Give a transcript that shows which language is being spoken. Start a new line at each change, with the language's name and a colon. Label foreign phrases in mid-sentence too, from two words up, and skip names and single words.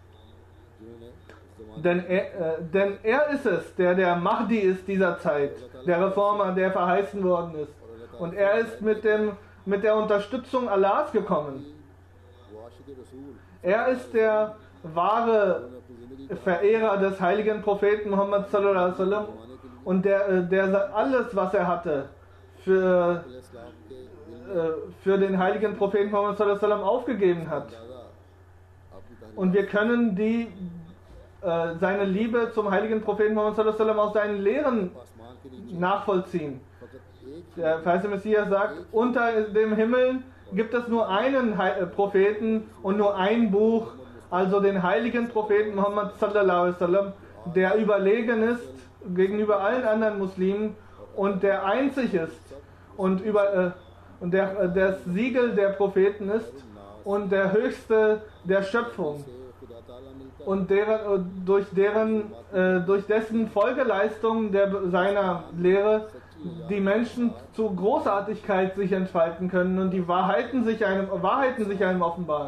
German: Denn er ist es, der Mahdi ist dieser Zeit, der Reformer, der verheißen worden ist. Und er ist mit der Unterstützung Allahs gekommen. Er ist der wahre Verehrer des heiligen Propheten Muhammad
Arabic: صلى الله عليه وسلم
German: und der alles, was er hatte, für den heiligen Propheten Muhammad
Arabic: صلى الله عليه وسلم
German: aufgegeben hat. Und wir können seine Liebe zum heiligen Propheten Muhammad
Arabic: صلى الله عليه وسلم
German: aus seinen Lehren nachvollziehen. Der verheißene Messias sagt, unter dem Himmel gibt es nur einen Propheten und nur ein Buch, also den heiligen Propheten Muhammad
Arabic: صلى الله عليه وسلم,
German: der überlegen ist gegenüber allen anderen Muslimen und der einzig ist und das Siegel der Propheten ist und der höchste der Schöpfung und durch dessen Folgeleistung seiner Lehre die Menschen zu Großartigkeit sich entfalten können und die Wahrheiten sich einem offenbaren.